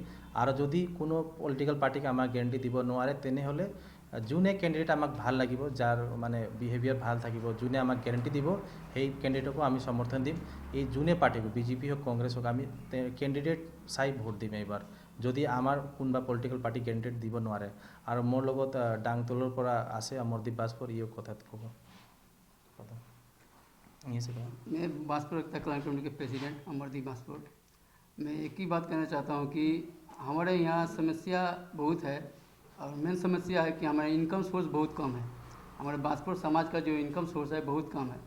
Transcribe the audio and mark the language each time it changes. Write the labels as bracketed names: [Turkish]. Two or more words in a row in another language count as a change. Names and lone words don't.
[Assamese] আৰু যদি কোনো [English] political party [Assamese] আমাক গেৰেণ্টি দিব নোৱাৰে তেনেহ'লে যোনে কেণ্ডিডেট আমাক ভাল লাগিব, যাৰ মানে বিহেভিয়াৰ ভাল থাকিব, যোনে আমাক গেৰেণ্টি দিব সেই কেণ্ডিডেটকো আমি সমৰ্থন দিম। এই যোনে পাৰ্টিক বিজেপি হওক, কংগ্ৰেছ হওক, আমি কেণ্ডিডেট চাই ভোট দিম এইবাৰ, যদি আমাৰ কোনোবা [English] political party candidate [Assamese] দিব নোৱাৰে। আৰু মোৰ লগত ডাংতলৰ পৰা আছে অমৰদীপ ভাস্কৰ, ইও কথাত ক'ব। [Hindi] मैं बांसपुर एकता कल्याण कमेटी के प्रेसिडेंट अमरदीप बांसपुर। मैं एक ही बात कहना चाहता हूँ कि हमारे यहाँ समस्या बहुत है और मेन समस्या है कि हमारा [English] income source [Hindi] बहुत कम है। हमारे बांसपुर समाज का जो [English] income source [Hindi] है बहुत कम है।